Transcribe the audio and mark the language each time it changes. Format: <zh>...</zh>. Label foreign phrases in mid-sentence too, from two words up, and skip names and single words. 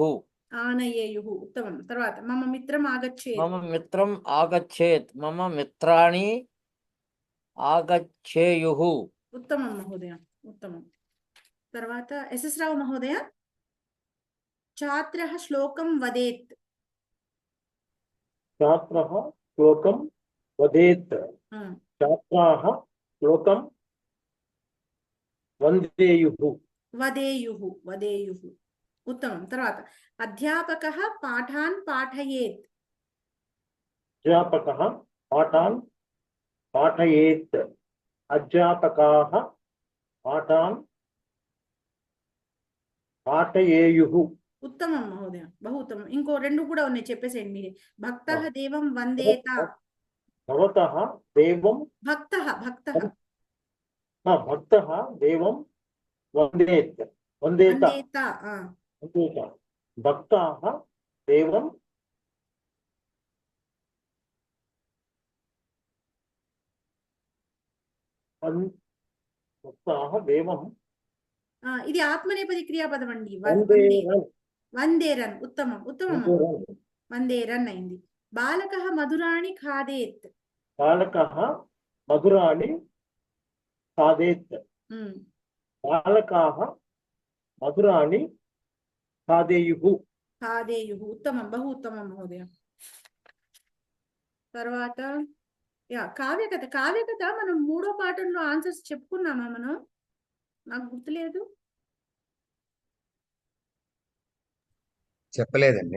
<sa>ఆనయేయుః ఉత్తమం. తర్వాత మమ మిత్రం ఆగచ్చేత్. మమ మిత్రం ఆగచ్చేత్ మమ మిత్రాణి ఆగచ్చేయుః ఉత్తమం మహోదయ, ఉత్తమం. తర్వాత ఎస్ఎస్ రావు మహోదయ, ఛాత్రः శ్లోకం వదేత్. छात्रः श्लोकं वदेत् छात्राः श्लोकं वन्देयुः వదేయుః వదేయుః ఉత్తమం. తర్వాత అధ్యాపకः పాఠాన్ పాఠయేత్. अध्यापकः पाठान् पाठयेत् अध्यापकाः पाठान् पाठयेयुः ఉత్తమం మహోదయ, బహు ఉత్తమం.</sa> <te>ఇంకో రెండు కూడా ఉన్నాయి, చెప్పేసేయండి మీరే.</te> <sa>భక్తః దేవం వందేత. भवतः देवं భక్తః భక్తః भक्तः देवं वन्देत् वन्देत వందేత. वन्देत भक्ताः देवं भक्ताः देवं</sa> <te>ఇది ఆత్మనేపది క్రియాపదం అండి.</te> <sa>वन्देरन् వందేరన్ ఉత్తమం, ఉత్తమం మహోదయ. वन्देरन् వందేరన్ అయింది. బాలకः మధురాణి ఖాదేత్. बालकः मधुराणि खादेत् बालकाः मधुराणि खादेयुः ఖాదేయుః ఉత్తమం, బహు ఉత్తమం మహోదయ. తర్వాత కావ్యకథ.</sa> <te>కావ్యకథ మనం మూడో పాఠంలో ఆన్సర్స్ చెప్పుకున్నామా మనం? నాకు గుర్తులేదు. చెప్పలేదండి.</te>